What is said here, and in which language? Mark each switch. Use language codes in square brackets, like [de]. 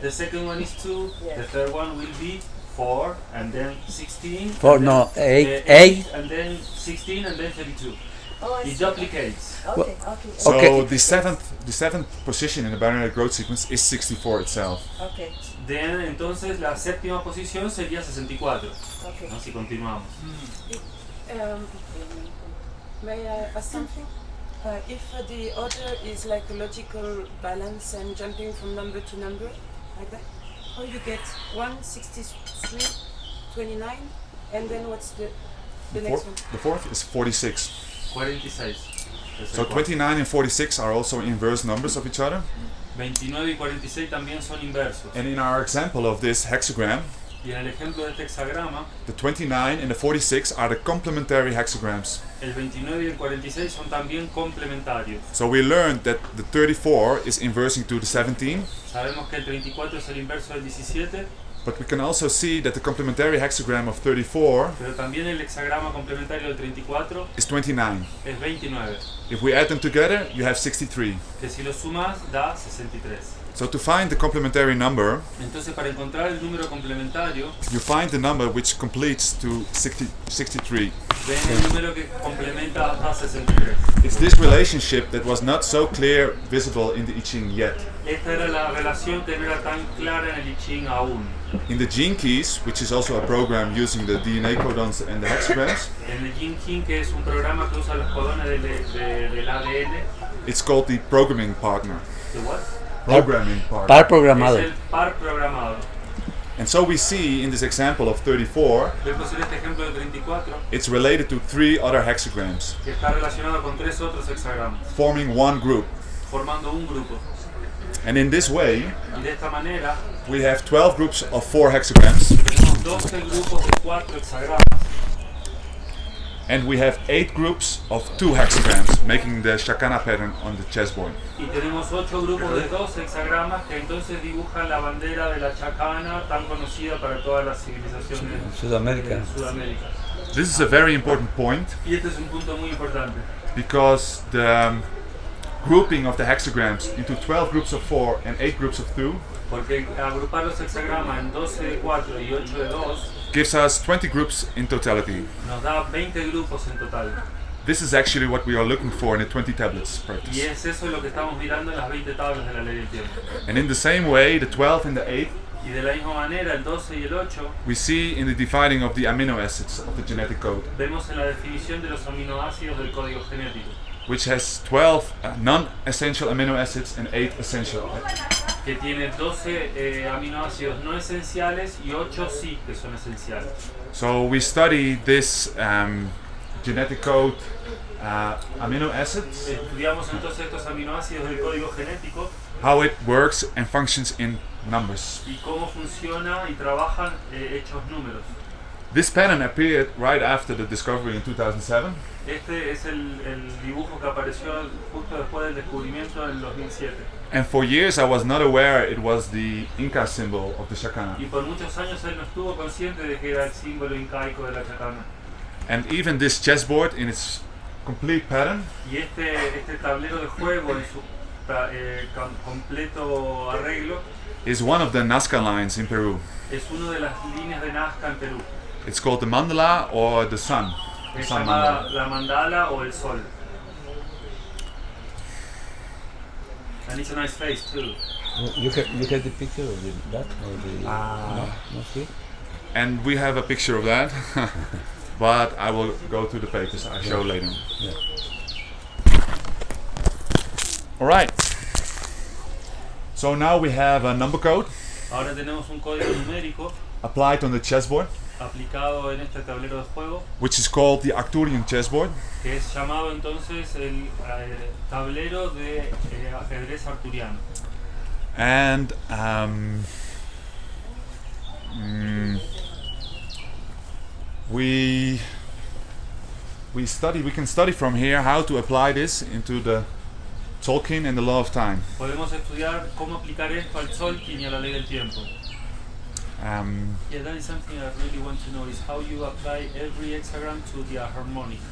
[en] the second one is 2, Yeah. the third one will be 4, and then 16. Four, and no, then, eight, 8, and then 16, and then 32. Oh, I It see. duplicates. Okay. So Okay. the seventh position in the binary growth sequence is 64 itself. Okay. [es] Then, entonces la séptima posición sería 64. [en] Okay. [es] ¿no? Si continuamos. [en] May I ask something? If the order is like a logical balance and jumping from number to number, like that, how you get 1, 63, 29, and then what's the next one? The fourth is 46. 46. So 29 and 46 are also inverse numbers of each other. [es] 29 y 46 también son inversos. [en] And in our example of this hexagram, [es] Y en el ejemplo de este hexagrama, [en] the 29 and the 46 are the complementary hexagrams. [es] el 29 y el 46 son también complementarios. [en] So we learned that the 34 is inversing to the 17, [es] Sabemos que el 34 es el inverso del 17, [en] but we can also see that the complementary hexagram of 34 [es] pero también el hexagrama complementario del 34 [en] is 29. [es] es 29, [en] If we add them together, you have 63. [es] que si lo sumas da 63. [en] So to find the complementary number, [es] Entonces, para encontrar el número complementario, [en] you find the number which completes to 63. [es] ven el número que complementa hasta 63. [en] It's this relationship that was not so clear visible in the I Ching yet. [es] Esta era la relación que no era tan clara en el I Ching aún. [en] In the gene keys, which is also a program using the DNA codons and the hexagrams, [es] En el Yi Ying, que es un programa que usa los codones del ADN, [en] it's called the programming partner. [es] ¿de [en] what? Programming partner. [es] Par Es programado. el par programado. [en] And so we see in this example of 34, [es] Vemos en este ejemplo de 34 [en] it's related to 3 other hexagrams, [es] que está relacionado con 3 otros hexagramas, [en] forming one group. [es] formando un grupo. [en] And in this way, [es] Y de esta manera [en] we have 12 groups of 4 hexagrams, [es] tenemos 12 grupos de 4 hexagramas [en] and we have 8 groups of 2 hexagrams, making the Shakana pattern on the chessboard. [es] y tenemos 8 grupos de 2 hexagramas que entonces dibujan la bandera de la chacana tan conocida para todas las civilizaciones Sudamérica. de Sudamérica. [en] This is a very important point [es] Y este es un punto muy importante [en] because the grouping of the hexagrams into 12 groups of 4 and 8 groups of 2 [es] porque agrupar los hexagramas en 12 de 4 y 8 de 2 [en] gives us 20 groups in totality. [es] nos da 20 grupos en total. [en] This is actually what we are looking for in the 20 tablets [es] Y [en] practice. [es] es eso lo que estamos mirando en las 20 tablas de la ley del tiempo. [en] And in the same way, the 12 and the 8 [es] Y de la misma manera, el 12 y el 8 [en] we see in the dividing of the amino acids of the genetic code, [es] vemos en la definición de los aminoácidos del código genético, [en] which has 12 non-essential amino acids and 8 essential. [es] que tiene 12 aminoácidos no esenciales y 8 sí que son esenciales. [en] So we study this genetic code amino acids, [es] Estudiamos entonces estos aminoácidos del código genético [en] how it works and functions in numbers. [es] y cómo funciona y trabajan hechos números. [en] This pattern appeared right after the discovery in 2007. [es] Este es el dibujo que apareció justo después del descubrimiento en 2007. [en] And for years I was not aware it was the Inca symbol of the Shakana. [es] Y por muchos años él no estuvo consciente de que era el símbolo incaico de la chacana. [en] And even this chessboard in its complete pattern [es] Y este tablero de juego en su completo arreglo [en] is one of the Nazca lines in Peru. [es] es una de las líneas de Nazca en Perú. [en] It's called the mandala or the sun. The [es] Es [en] sun [es] llamada mandala. la mandala o el sol. [en] And it's a nice face too. You have the picture of that or the no see? And we have a picture of that, but I will go to the pages I show later. Yeah. All right. So now we have a number code [es] Ahora tenemos un código numérico [en] applied on the chessboard, [es] aplicado en este tablero de juego [en] which is called the Arcturian chessboard. [es] que es llamado entonces el tablero de ajedrez arturiano. [en] And we can study from here how to apply this into the Tolkien and the law of time. [es] Podemos estudiar cómo aplicar esto al Tzolk'in y a la ley del tiempo. [en] Yeah, that is something I really want to know is how you apply every hexagram to the harmonic.